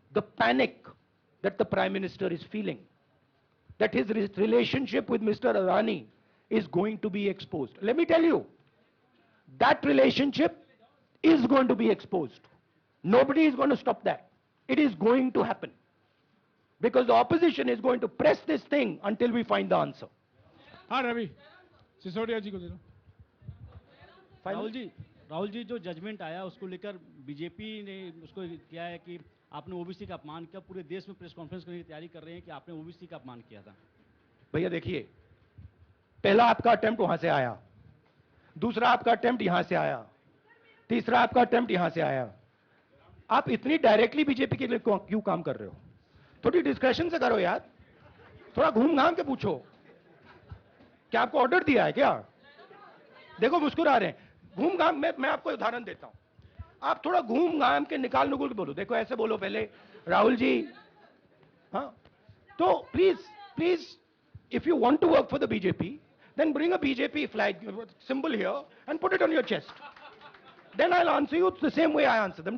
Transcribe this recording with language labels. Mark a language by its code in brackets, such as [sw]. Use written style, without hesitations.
[en] the panic that the Prime Minister is feeling, that his relationship with Mr. Adani is going to be exposed. Let me tell you, that relationship is going to be exposed. Nobody is going to stop that. It is going to happen. Because the opposition is going to press this thing until we find the answer. [hi] हाँ रवि, सिसोदिया जी को दे दो। राहुल जी जो judgement आया उसको लेकर BJP ने उसको किया है कि आपने ओबीसी का अपमान किया, पूरे देश में प्रेस कॉन्फ्रेंस करने की तैयारी कर रहे हैं कि आपने ओबीसी का अपमान किया था। भैया देखिए, पहला आपका अटेम्प्ट वहां से आया, दूसरा आपका अटेम्प्ट यहां से आया, तीसरा आपका अटेम्प्ट यहां से आया। आप इतनी डायरेक्टली बीजेपी के लिए क्यों काम कर रहे हो? थोड़ी डिस्कशन से करो यार, थोड़ा घूम घाम के पूछो। क्या आपको ऑर्डर दिया है क्या? देखो मुस्कुरा रहे हैं। घूम घाम, मैं आपको उदाहरण देता हूं, आप थोड़ा घूम घाम के निकाल नुकुल के बोलो। देखो ऐसे बोलो पहले, राहुल जी, हाँ, तो please [en] if you want to work for the BJP, then bring a BJP flag symbol here and put it on your chest. Then I'll answer you the same way I answer them.